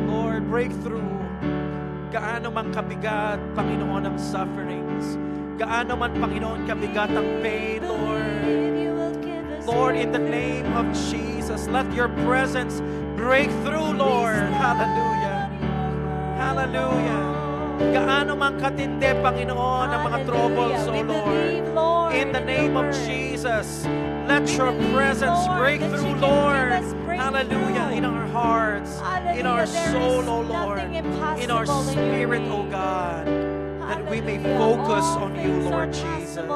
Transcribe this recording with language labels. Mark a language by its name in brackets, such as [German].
[Filipino] Lord, breakthrough. Gaano man kabigat, Panginoon, ang sufferings. Gaano man, Panginoon, kabigat ang [English] pain, Lord. Lord, in the name of Jesus, let your presence break through, Lord. Hallelujah. Hallelujah. [Filipino] Gaano man katindi, Panginoon, ang mga troubles, O Lord. [English] In the name of Jesus, let your presence break through, Lord. Hallelujah. In our hearts, in our soul, O Lord. In our spirit, O God. That we may focus on you, Lord Jesus.